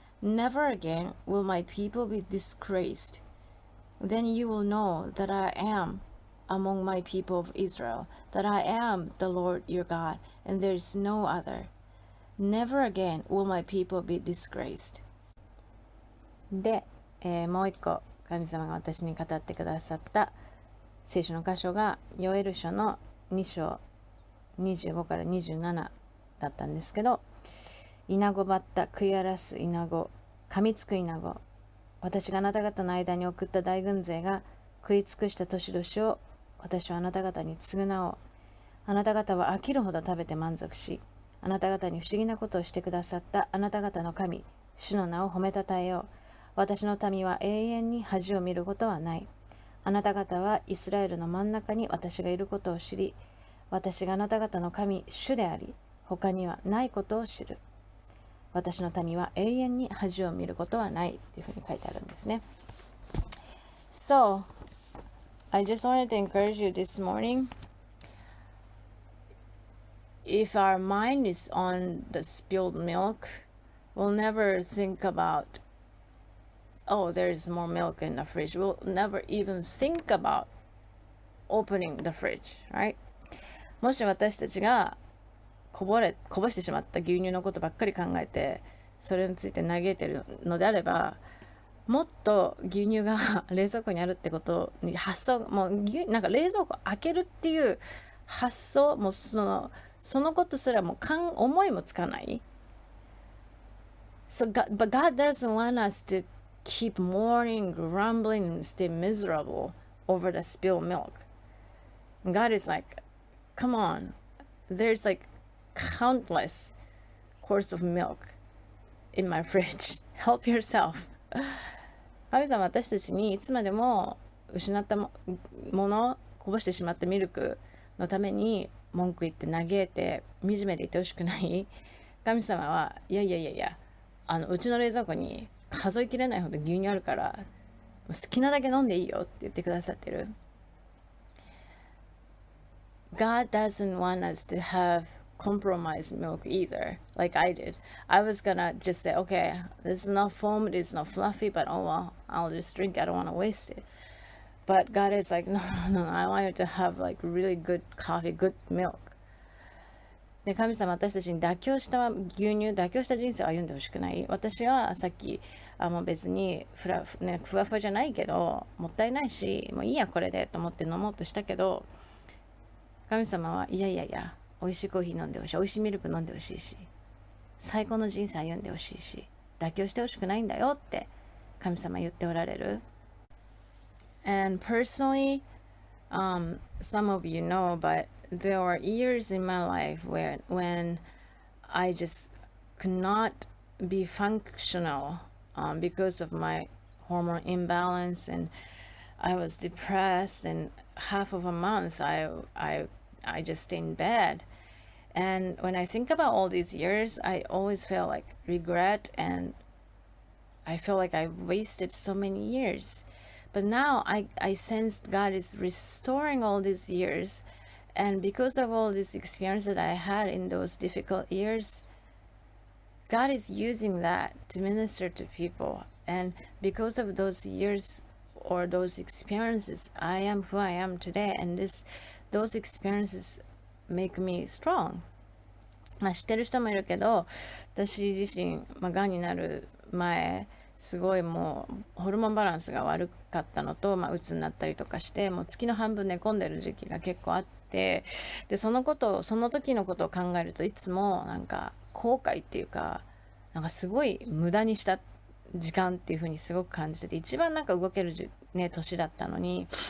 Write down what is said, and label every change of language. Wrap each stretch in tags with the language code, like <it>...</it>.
<en>Never again will my people be disgraced. Then you will know that I am among my people of Israel, that I am the Lord your God, and there is no other. Never again will my people be disgraced.</en> <ja>で、もう一個神様が私に語ってくださった聖書の箇所がヨエル書の2章25から27だったんですけど、イナゴバッタ、食い荒らすイナゴ、噛みつくイナゴ、私があなた方の間に送った大軍勢が食い尽くした年々を私はあなた方に償おう。あなた方は飽きるほど食べて満足し、あなた方に不思議なことをしてくださったあなた方の神、主の名を褒めたたえよう。私の民は永遠に恥を見ることはない。あなた方はイスラエルの真ん中に私がいることを知り、私があなた方の神、主であり、他にはないことを知る。私の民は永遠に恥を見ることはないっていうふうに書いてあるんですね。</ja> <en>So, I just wanted to encourage you this morning. If our mind is on the spilled milk, we'll never think about, oh, there's more milk in the fridge. We'll never even think about opening the fridge, right?</en> <ja>もし私たちがこぼしてしまった牛乳のことばっかり考えて、それについて嘆いてるのであれば、もっと牛乳が冷蔵庫にあるってことに発想、もうなんか冷蔵庫開けるっていう発想、もうそのことすらも思いもつかない。</ja> <en>But God doesn't want us to keep mourning, grumbling, and stay miserable over the spilled milk. God is like, come on, there's like countless quarts of milk in my fridge. Help yourself.</en> <ja>神様は私たちにいつまでも失ったもの、こぼしてしまったミルクのために文句言って嘆いて惨めでいてほしくない。神様はいやうちの冷蔵庫に数えきれないほど牛乳あるから好きなだけ飲んでいいよって言ってくださってる。</ja> <en>God doesn't want us to have compromised milk either, like I did. I was gonna just say, okay, this is not foam, it is not fluffy, but oh well, I'll just drink it. I don't want to waste it. But God is like, no, I want you to have like really good coffee, good milk.</en> <ja>で、神様、私たちに妥協した人生を歩んでほしくない。私はさっきもう別にふわふわじゃないけど、もったいないし、もういいやこれでと思って飲もうとしたけど、神様はいや美味しいコーヒー飲んでほしい、美味しいミルク飲んでほしいし、最高の人生歩んでほしいし、妥協してほしくないんだよって神様言っておられる。</ja> <en>And personally, some of you know, but there were years in my life when I just could not be functional because of my hormone imbalance, and I was depressed, and half of a month I just stayed in bed. And when I think about all these years, I always feel like regret, and I feel like I wasted so many years. But now I sensed God is restoring all these years. And because of all this experience that I had in those difficult years, God is using that to minister to people. And because of those years or those experiences, I am who I am today. And those experiences make me strong.</en> <ja>知ってる人もいるけど、私自身、がんになる前、すごいもうホルモンバランスが悪かったのと、うつになったりとかして、もう月の半分寝込んでる時期が結構あって、でその時のことを考えるといつもなんか後悔っていうか、なんかすごい無駄にした時間っていう風にすごく感じてて、一番なんか動ける年だったのに、</ja>